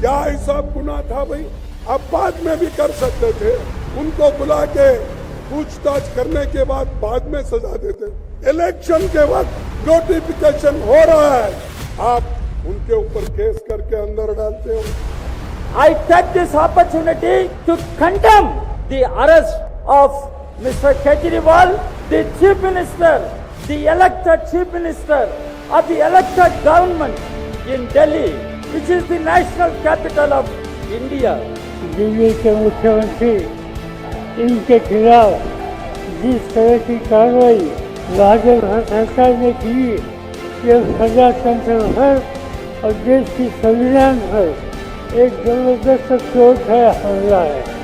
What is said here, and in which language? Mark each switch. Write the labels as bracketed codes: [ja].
[hi] क्या ऐसा गुनाह था भाई? आप बाद में भी कर सकते थे, उनको बुला के पूछताछ करने के बाद में सजा देते। इलेक्शन के वक्त नोटिफिकेशन हो रहा है, आप उनके ऊपर केस करके अंदर डालते हो। [en] I take this opportunity to condemn the arrest of Mr. Kejriwal, the Chief Minister, the elected Chief Minister of the elected government in Delhi, which is the national capital of India. [hi] Delhi के मुख्यमंत्री इनके खिलाफ जिस तरह की कार्रवाई राज्य सरकार ने की, यह प्रजातंत्र पर और देश की संविधान पर एक जबरदस्त चोट है, हमला है।